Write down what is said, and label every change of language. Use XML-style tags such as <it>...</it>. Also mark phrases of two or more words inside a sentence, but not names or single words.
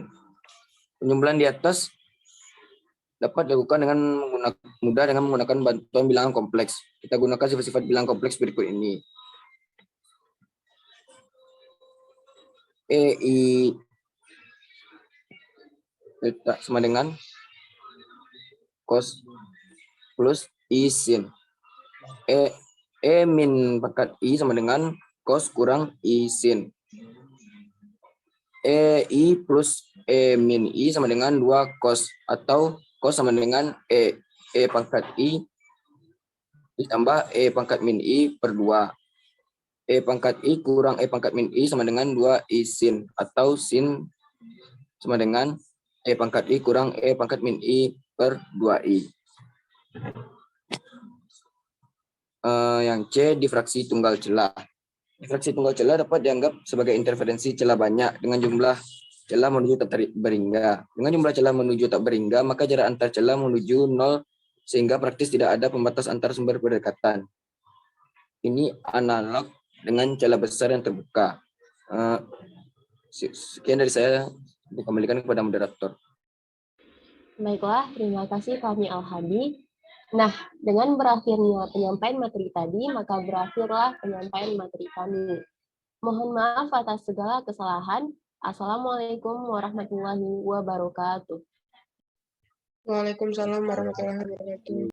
<id>Penjumlahan di atas dapat dilakukan dengan mudah dengan menggunakan bantuan bilangan kompleks. Kita gunakan sifat-sifat bilangan kompleks berikut ini. EI delta sama dengan cos plus I sin. E min pangkat I sama dengan cos kurang I sin. I plus E min I sama dengan 2 cos atau cos sama dengan E pangkat I ditambah E pangkat min I per 2. E pangkat I kurang E pangkat min I sama dengan 2 I sin atau sin sama dengan E pangkat I kurang E pangkat min I per 2I. Yang C, difraksi tunggal celah. Difraksi tunggal celah dapat dianggap sebagai interferensi celah banyak dengan jumlah celah menuju tak berhingga. Dengan jumlah celah menuju tak berhingga, maka jarak antar celah menuju 0 sehingga praktis tidak ada pembatas antar sumber berdekatan. Ini analog dengan celah besar yang terbuka. Sekian dari saya, dikembalikan kepada moderator. Baiklah, terima kasih Fahmi Al-Hadi. Nah, dengan berakhirnya penyampaian materi tadi, maka berakhirlah penyampaian materi kami. Mohon maaf atas segala kesalahan.</id> <ar>السلام عليكم ورحمة الله وبركاته. وعليكم السلام ورحمة الله وبركاته.</ar>